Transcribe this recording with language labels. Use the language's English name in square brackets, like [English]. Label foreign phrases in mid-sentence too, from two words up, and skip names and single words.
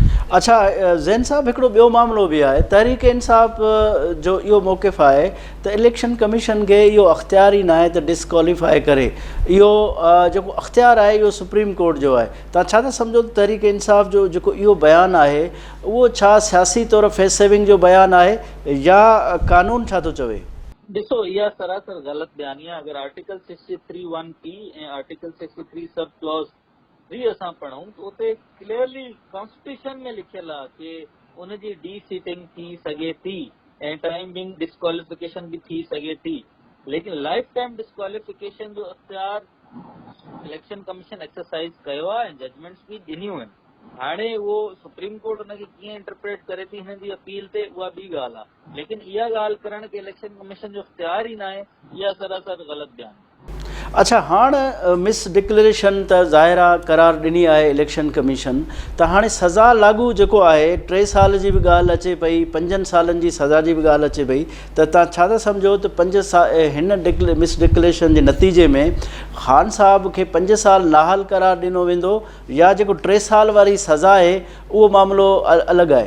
[Sindhi] अच्छा ज़ैन साहब हिकिड़ो ॿियो मामिलो बि आहे, तहरीक इंसाफ़ जो इहो मौक़िफ़ आहे त इलेक्शन कमीशन खे इहो अख़्तियार ई न आहे त डिस्क्वालीफाई करे, इहो जेको अख़्तियार आहे इहो सुप्रीम कोर्ट जो आहे। तव्हां छा था सम्झो त तहरीक इंसाफ़ जो जेको इहो बयानु आहे उहो छा सियासी तौर [English] face saving [Sindhi] जो बयानु आहे या कानून छा थो चवे? ॾिसो, इहा सरासर ग़लति बयानी आहे। अगरि आर्टिकल 63(1)(p) ऐं आर्टिकल 63 [English] sub clause [Sindhi] 3 असां पढ़ूं त उते [English] clearly constitution [Sindhi] में लिखियल आहे कि उनजी [English] de seating [Sindhi] थी सघे थी ऐं [English] time being disqualification [Sindhi] भी थी सघे थी, लेकिन [English] life time disqualification [Sindhi] जो अख़्तियार [English] election commission exercise [Sindhi] कयो आहे ऐं जजमेंट्स भी ॾिनियूं आहिनि। हाणे उहो सुप्रीम कोर्ट उनखे कीअं इंटरप्रेट करे थी हिन जी अपील ते, उहा ॿी ॻाल्हि आहे, लेकिन इहा ॻाल्हि करण के इलेक्शन कमीशन जो इख्तियार ई न आहे, इहा सरासर ग़लति बयान। अच्छा, हाणे [English] mis declaration [Sindhi] त ज़ाहिर आहे करार ॾिनी आहे इलेक्शन कमीशन, त हाणे सज़ा लागू जेको आहे 3 साल जी बि ॻाल्हि अचे पई, 5 सालनि जी सज़ा जी बि ॻाल्हि अचे पई, त तव्हां छा था सम्झो त 5 साल हिन [English] mis declaration [Sindhi] जे नतीजे में ख़ान साहब खे 5 साल नाहल करार ॾिनो वेंदो या जेको 3 साल वारी सज़ा आहे उहो मामिलो अलॻि आहे?